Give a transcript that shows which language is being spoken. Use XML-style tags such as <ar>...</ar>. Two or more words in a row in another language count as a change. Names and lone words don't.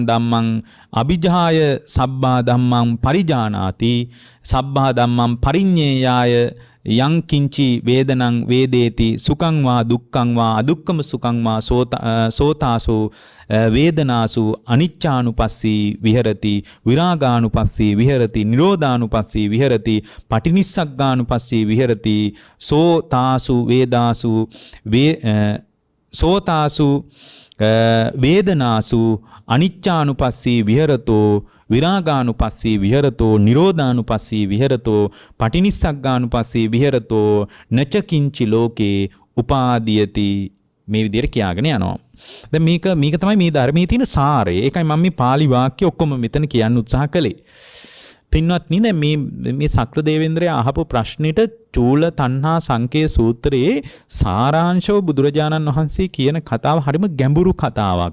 <pi>ධම්මං අபிජාය සබ්බා ධම්මං පරිජානාති සබ්බා ධම්මං පරිඤ්ඤේයාය යං කිංචි වේදනං වේදේති සුඛං වා දුක්ඛං වා අදුක්ඛම සුඛං වා සෝතාසු වේදනාසු අනිච්චානුපස්සී විහෙරති විරාගානුපස්සී විහෙරති නිරෝධානුපස්සී විහෙරති පටිනිස්සග්ගානුපස්සී විහෙරති සෝතාසු වේදාසු සෝතාසු වේදනාසු අනිච්චානුපස්සී විහෙරතෝ විරාගානුපස්සී විහෙරතෝ නිරෝධානුපස්සී විහෙරතෝ පටිනිස්සග්ගානුපස්සී විහෙරතෝ නච කිංචි ලෝකේ උපාදීයති.</pi> <si>මේ විදිහට කියාගෙන යනවා. දැන් මේක තමයි මේ ධර්මයේ තියෙන සාරය. ඒකයි මම මේ pāli වාක්‍ය ඔක්කොම මෙතන කියන්න උත්සාහ කළේ. පින්වත්නි දැන් මේ සක්‍ර දේවේන්ද්‍රයා අහපු ප්‍රශ්නෙට චූල තණ්හා සංකේ සූත්‍රයේ සාරාංශව බුදුරජාණන් වහන්සේ කියන කතාව හරිම ගැඹුරු කතාවක්.</si>